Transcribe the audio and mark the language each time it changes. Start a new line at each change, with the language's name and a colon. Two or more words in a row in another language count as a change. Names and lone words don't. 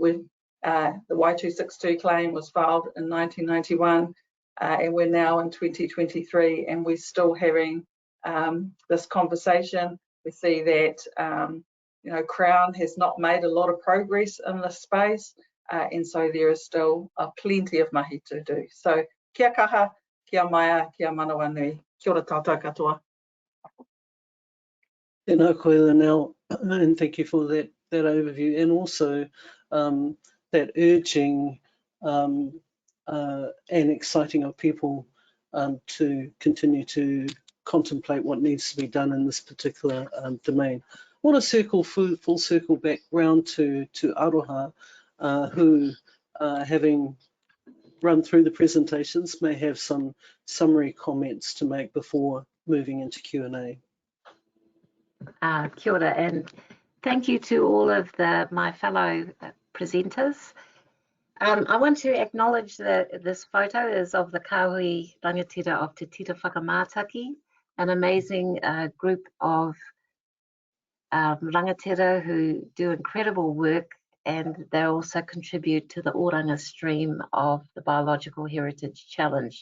English: The Y262 claim was filed in 1991, and we're now in 2023, and we're still having this conversation. We see that Crown has not made a lot of progress in this space. And so there is still plenty of mahi to do.
Māori: So kia kaha, kia maia, kia manawa nui. Kia ora tātou katoa. Tēnā koe, Lynell,
English: and thank you for that overview, and also that urging and exciting of people to continue to contemplate what needs to be done in this particular domain. I want to full circle back round to Aroha, who, having run through the presentations, may have some summary comments to make before moving into Q&A.
Māori: Kia ora,
English: and thank you to all of my fellow presenters. I want to acknowledge that this photo is of the
Māori: Kāhui rangatira
English: of Te Tira Whakamātaki, an amazing group of rangatira who do incredible work, and they also contribute to the oranga stream of the Biological Heritage Challenge.